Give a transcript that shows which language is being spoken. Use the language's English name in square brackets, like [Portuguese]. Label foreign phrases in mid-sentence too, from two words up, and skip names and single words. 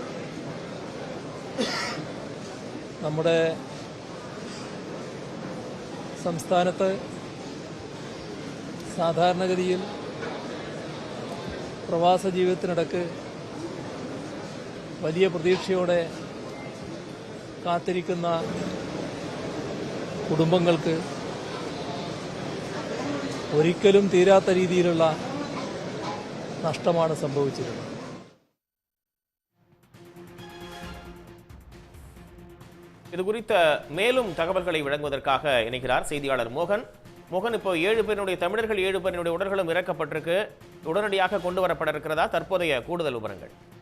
[Malayalam] നമ്മുടെ സംസ്ഥാനത്ത് സാധാരണഗതിയിൽ പ്രവാസ ജീവിതത്തിനിടയ്ക്ക് വലിയ പ്രതീക്ഷയോടെ കാത്തിരിക്കുന്ന കുടുംബങ്ങൾക്ക് ഒരിക്കലും തീരാത്ത രീതിയിലുള്ള നഷ്ടമാണ് സംഭവിച്ചിരുന്നത്. [Tamil] இது குறித்த மேலும் தகவல்களை வழங்குவதற்காக இணைகிறார் செய்தியாளர் மோகன். மோகன், இப்போ 7 பேருடைய தமிழர்கள் 7 பேருடைய உடல்களும் இறக்கப்பட்டிருக்கு. உடனடியாக கொண்டு வரப்பட இருக்கிறதா? தற்போதைய கூடுதல் விவரங்கள்.